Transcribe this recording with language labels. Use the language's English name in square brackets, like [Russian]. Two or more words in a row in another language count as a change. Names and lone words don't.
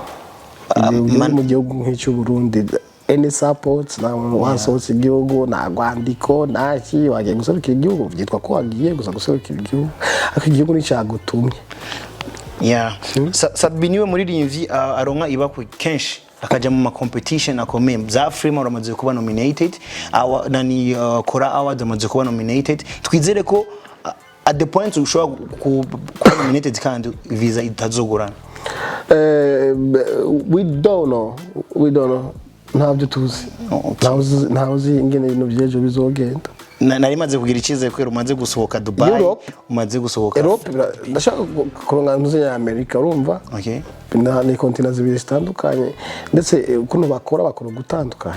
[Rundi] Mu gihugu nk'icyo Burundi [English] any support [Rundi] na wasohotse igihugu na gwandiko naki wagiye guserukira igihugu byitwa ko wagiye gusa guserukira igihugu ariko igihugu ni cyagutumye. Sabi niwe muririmbyi aronka ibakwe kenshi akaja mu competition akomeye za Afrima uramaze kuba nominated nani Kora Award amaze kuba nominated twizere ko [English] at the point [Rundi] ushobora kuba nominated kandi visa itazogorana. [English] We don't know [Rundi] ntabyo tuzi ntazi ingene ibintu byejo bizogenda. Nari maze kugira ikize kwera umaze gusohoka Dubai umaze gusohoka Europe ndashaka kuronga ntuze ya America urumva. Okay. Ni continent zibiri zitandukanye ndetse ukuntu bakora gutandukanye.